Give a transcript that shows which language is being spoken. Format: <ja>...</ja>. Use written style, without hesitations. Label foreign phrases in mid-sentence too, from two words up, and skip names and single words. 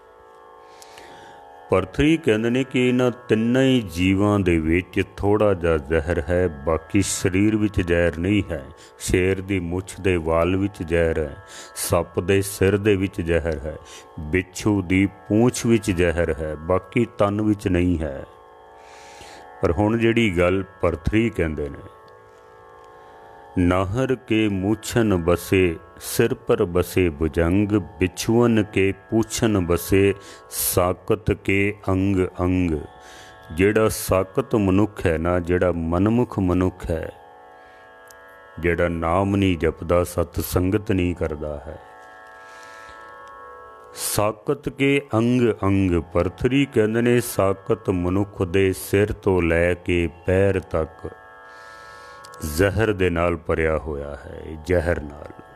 <pa>ਪਰਥਰੀ ਕਹਿੰਦੇ ਹੈਂ ਕਿ ਇਨ੍ਹਾਂ ਤਿੰਨਾਂ ਹੀ ਜੀਵਾਂ ਦੇ ਵਿਚ ਥੋੜ੍ਹਾ ਜਿਹਾ ਜ਼ਹਿਰ ਹੈ, ਬਾਕੀ ਸਰੀਰ ਵਿਚ ਜ਼ਹਿਰ ਨਹੀਂ ਹੈ। ਸ਼ੇਰ ਦੀ ਮੁੱਛ ਦੇ ਵਾਲ ਵਿਚ ਜ਼ਹਿਰ ਹੈ, ਸੱਪ ਦੇ ਸਿਰ ਦੇ ਵਿਚ ਜ਼ਹਿਰ ਹੈ, ਬਿੱਛੂ ਦੀ ਪੂਛ ਵਿਚ ਜ਼ਹਿਰ ਹੈ, ਬਾਕੀ ਤਨ ਵਿਚ ਨਹੀਂ ਹੈ। ਪਰ ਹੁਣ ਜਿਹੜੀ ਗੱਲ ਪਰਥਰੀ ਕਹਿੰਦੇ ਨੇ,</pa> <hi>नाहर के मूछन बसे, सिर पर बसे भुजंग, बिछुअन के पूछन बसे साकत के अंग अंग।</hi> <pa>ਜਿਹੜਾ ਸਾਕਤ ਮਨੁੱਖ ਹੈ ਨਾ, ਜਿਹੜਾ ਮਨਮੁਖ ਮਨੁੱਖ ਹੈ, ਜਿਹੜਾ ਨਾਮ ਨਹੀਂ ਜਪਦਾ, ਸਤ ਸੰਗਤ ਨਹੀਂ ਕਰਦਾ ਹੈ,</pa> <hi>साकत के अंग अंग।</hi> <pa>ਭਰਤਰੀ ਕਹਿੰਦੇ ਨੇ ਸਾਕਤ ਮਨੁੱਖ ਦੇ ਸਿਰ ਤੋਂ ਲੈ ਕੇ ਪੈਰ ਤੱਕ ਜ਼ਹਿਰ ਦੇ ਨਾਲ ਭਰਿਆ ਹੋਇਆ ਹੈ, ਜ਼ਹਿਰ ਨਾਲ।</pa>